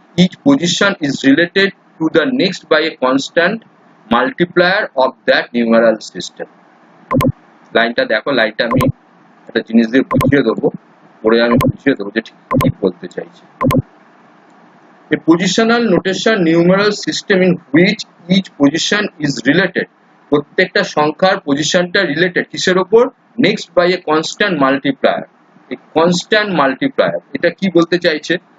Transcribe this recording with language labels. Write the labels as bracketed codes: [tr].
[en] each position is related to the next by a constant multiplier of that numeral system. [bn] লাইনটা দেখো, লাইনটা আমি একটা জিনিস দিয়ে বুঝিয়ে দেবো, পরে আমি বুঝিয়ে দেবো যে ঠিক কি বলতে চাইছি। [en] A positional notation numeral system in which each position is related, [bn] প্রত্যেকটা সংখ্যার পজিশনটা রিলেটেড কিসের উপর? [en] Next by a constant multiplier. [bn] এই কনস্ট্যান্ট মাল্টিপ্লায়ার এটা কি বলতে চাইছে?